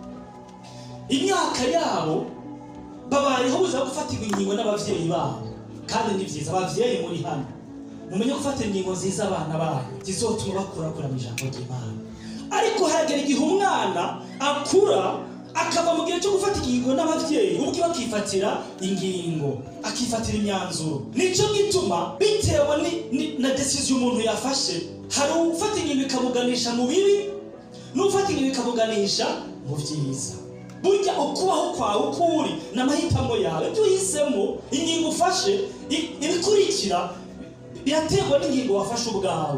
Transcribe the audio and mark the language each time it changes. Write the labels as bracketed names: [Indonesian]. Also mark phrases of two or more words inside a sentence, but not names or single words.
[Rundi] Imyaka yabo babayeho buza gufata ingingo n'abavyeyi babo kandi ni byiza abavyeyi muri hano mumenye gufata ingingo nziza abana banyu zizotuma bakura mu ijambo ry'Imana. Ariko haragera igihe umwana akura akava mu gihe cyo gufata ingingo n'abavyeyi ubwo bakifatira ingingo akifatira imyanzuro. Nico gituma bitewe na decision umuntu yafashe hari ufata ingingo ikamuganisha mu bibi n'ufata ingingo ikamuganisha mu byiza. [Kinyarwanda] Burya ukubaho kwawe ukuri n'amahitamo yawe, ibyo uhisemo, ingingo ufashe ibikurikira biraterwa n'ingingo wafashe ubwawe.